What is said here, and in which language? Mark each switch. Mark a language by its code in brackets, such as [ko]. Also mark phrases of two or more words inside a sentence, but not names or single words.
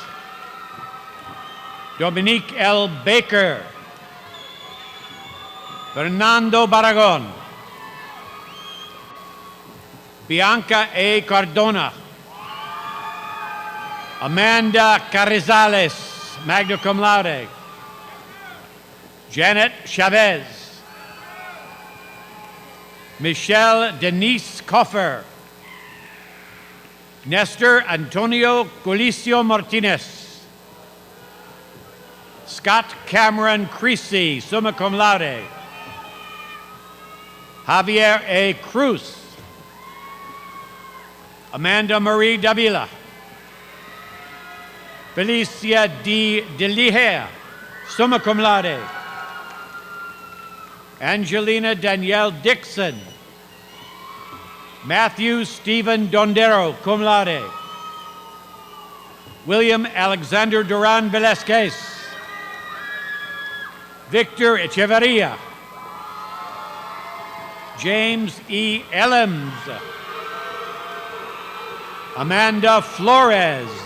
[en] Dominique L. Baker. Fernando Barragon. Bianca A. Cardona. Amanda Carrizales, [la] magna cum laude. [en] Janet Chavez. Michelle Denise Coffer. Nestor Antonio Colicio Martinez. Scott Cameron Creasy, [la] summa cum laude. [en] Javier A. Cruz. Amanda Marie Davila. Felicia D. Deliher, [la] summa cum laude. [en] Angelina Danielle Dixon. Matthew Stephen Dondero, [la] cum laude. [en] William Alexander Duran Velazquez. Victor Echeverria. James E. Ellems. Amanda Flores.